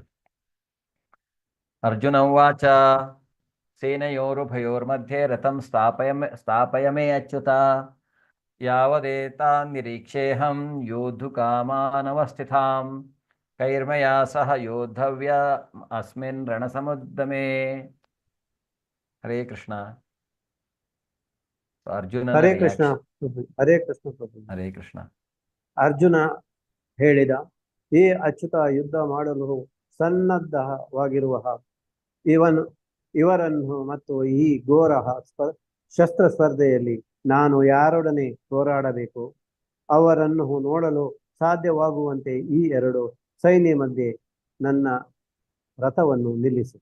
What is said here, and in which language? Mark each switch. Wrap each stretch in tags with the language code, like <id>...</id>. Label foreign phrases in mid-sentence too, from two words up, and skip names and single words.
<sa>ಅರ್ಜುನ ಉವಾಚ ಸೇನೆಯೋರುಭಯೋರ್ಮಧ್ಯೆ ರಥಂ ಸ್ಥಾಪಯಮೇ ಅಚ್ಯುತ ಯಾವದೇತಾನ್ ನಿರೀಕ್ಷೇಹಂ ಯೋಧುಕಾಮಾನವಸ್ಥಿತಾಂ ಕೈರ್ಮಯಾ ಸಹ ಯೋಧವ್ಯ ಅಸ್ಮಿನ್ ರಣಸಮುದ್ಯಮೇ.</sa> <kn>ಹರೇ ಕೃಷ್ಣ. ಅರ್ಜುನ ಹರೇ ಕೃಷ್ಣ ಪ್ರಭು. ಹರೇ ಕೃಷ್ಣ ಪ್ರಭು. ಹರೇ ಕೃಷ್ಣ. ಅರ್ಜುನ ಹೇಳಿದ, ಈ ಅಚ್ಯುತ ಯುದ್ಧ ಮಾಡಲು ಸನ್ನದ್ಧವಾಗಿರುವ ಇವರನ್ನು ಮತ್ತು ಈ ಘೋರ ಶಸ್ತ್ರ ಸ್ಪರ್ಧೆಯಲ್ಲಿ ನಾನು ಯಾರೊಡನೆ ಹೋರಾಡಬೇಕು? ಅವರನ್ನು ನೋಡಲು ಸಾಧ್ಯವಾಗುವಂತೆ ಈ 2 ಸೈನ್ಯ ಮಧ್ಯೆ ನನ್ನ ರಥವನ್ನು ನಿಲ್ಲಿಸು.</kn>